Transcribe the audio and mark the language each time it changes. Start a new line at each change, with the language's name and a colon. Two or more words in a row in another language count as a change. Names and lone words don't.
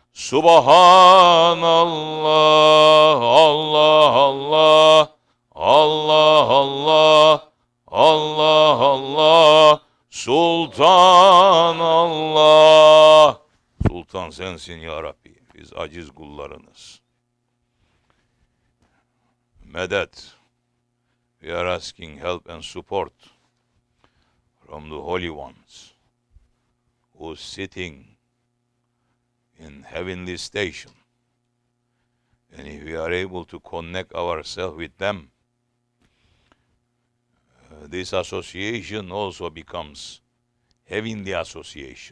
Arabic: سبحان الله الله الله الله الله الله الله سلطان الله.
Turkish: Sultan sensin
Arabic: يا ربي,
Turkish: biz aciz kullarınız. Medet,
English: we are asking help and support from the holy ones who is sitting in heavenly station. And if we are able to connect ourselves with them, this association also becomes heavenly association.